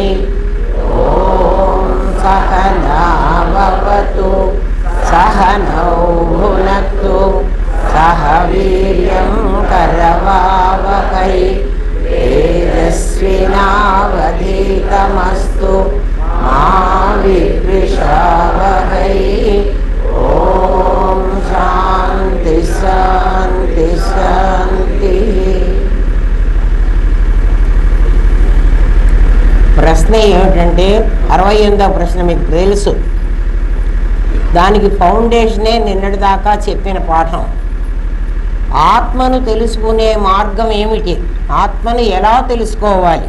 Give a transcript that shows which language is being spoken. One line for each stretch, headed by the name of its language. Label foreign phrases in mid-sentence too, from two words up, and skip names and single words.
Sanskrit: ॐ सहना भवतु सहनौ भुनक्तु सह वीर्यं करवावहै तेजस्विनावधीतमस्तु मा विद्विषावहै। ॐ शान्ति शान्ति शान्तिः।
Telugu: ప్రశ్న ఏమిటంటే 68వ ప్రశ్న మీకు తెలుసు. దానికి ఫౌండేషనే నిన్నటి దాకా చెప్పిన పాఠం. ఆత్మను తెలుసుకునే మార్గం ఏమిటి, ఆత్మను ఎలా తెలుసుకోవాలి?